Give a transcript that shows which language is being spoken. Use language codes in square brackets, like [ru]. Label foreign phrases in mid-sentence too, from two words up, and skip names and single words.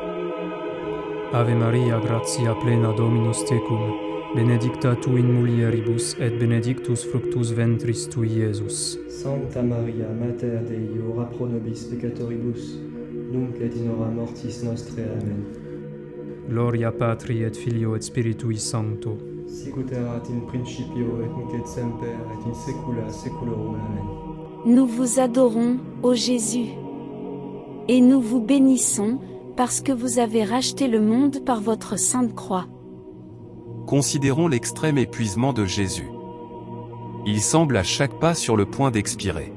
[la] Ave Maria, gratia plena Dominus tecum, benedicta tu in mulieribus, et benedictus fructus ventris tui, Iesus. Sancta Maria, Mater Dei, ora pro nobis peccatoribus, nunc et in hora mortis nostre. Amen. Gloria Patri et Filio et Spiritui Sancto. Sicut erat in principio et nunc et semper et in saecula saeculorum. Amen. [fr] Nous vous adorons, ô Jésus. Et nous vous bénissons, parce que vous avez racheté le monde par votre sainte croix. Considérons l'extrême épuisement de Jésus. Il semble à chaque pas sur le point d'expirer.